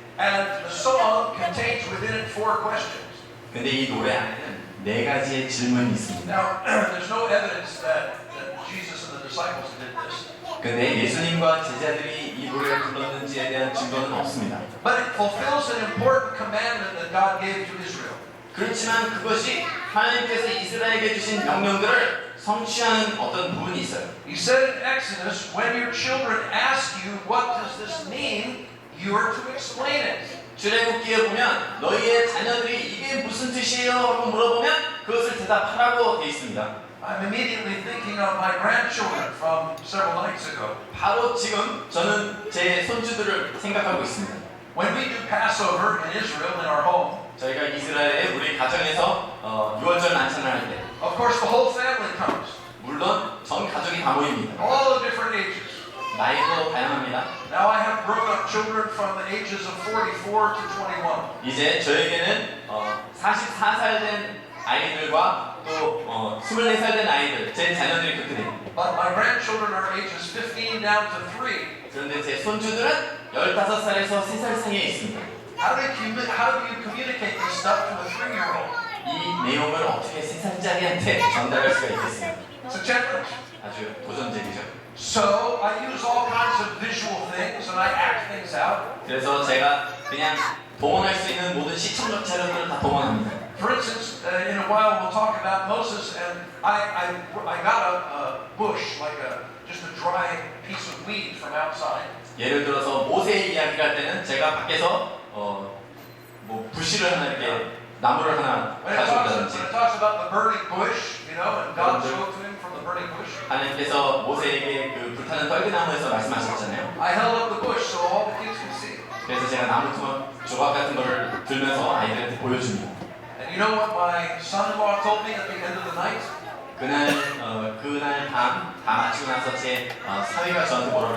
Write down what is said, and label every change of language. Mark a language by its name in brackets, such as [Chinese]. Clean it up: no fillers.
[English] And the song contains within it 4 questions. [Korean] 근데 이 노래 안에는 4가지의 질문이 있습니다. [English] Now, there's no evidence that Jesus and the disciples did this. [Korean] 근데 예수님과 제자들이 이 노래를 불렀는지에 대한 증거는 없습니다. [English] But it fulfills an important commandment that God gave to Israel. [Korean] 그렇지만 그것이 하나님께서 이스라엘에게 주신 명령들을 성취하는 어떤 부분이 있어요. [English] He said in Exodus, when your children ask you, what does this mean? You are to explain it. [Korean] 출애굽기에 보면 너희의 자녀들이 이게 무슨 뜻이에요? 라고 물어보면 그것을 대답하라고 되어 있습니다. [English] I'm immediately thinking of my grandchildren from several nights ago. [Korean] 바로 지금 저는 제 손주들을 생각하고 있습니다. [English] When we do Passover in Israel in our home, [Korean] 저희가 이스라엘에 우리 가정에서 유월절 만찬을 할 때 [English] of course the whole family comes, [Korean] 물론 전 가족이 다 모입니다. [English] all the different ages. [Korean] 나이도 다양합니다. [English] Now I have grown-up children from the ages of 44 to 21. [Korean] 이제 저에게는 44살 된 아이들과 또 24살 된 아이들, 제 자녀들이 그렇게 됩니다. [English] But my grandchildren are ages 15 down to 3. [Korean] 그런데 제 손주들은 15살에서 3살 사이에 있습니다. [English] How do you communicate this stuff to a 3-year-old? [Korean] 이 내용을 어떻게 3살짜리한테 전달할 수가 있겠습니까? [English] It's a challenge. [Korean] 아주 도전적이죠. [English] So I use all kinds of visual things and I act things out. [Korean] 그래서 제가 그냥 동원할 수 있는 모든 시청적 자료들을 다 동원합니다. [English] For instance, in a while we'll talk about Moses, and I got a bush, like just a dry piece of weed from outside. [Korean] 예를 들어서 모세의 이야기를 할 때는 제가 밖에서 뭐 부시를 하나 이렇게 나무를 하나 [English] When it talks [Korean] 가져온다든지 [English] about the burning bush, you know, and God spoke to him from the burning bush. [Korean] 하나님께서 모세에게 그 불타는 떨기나무에서 말씀하셨잖아요. [English] I held up the bush so all the kids could see. [Korean] 그래서 제가 나무 조각 같은 거를 들면서 아이들한테 보여줍니다. [English] And you know what my son-in-law told me at the end of the night? [Korean] 그날 밤 다 마치고 나서 제 사위가 저한테 뭐라고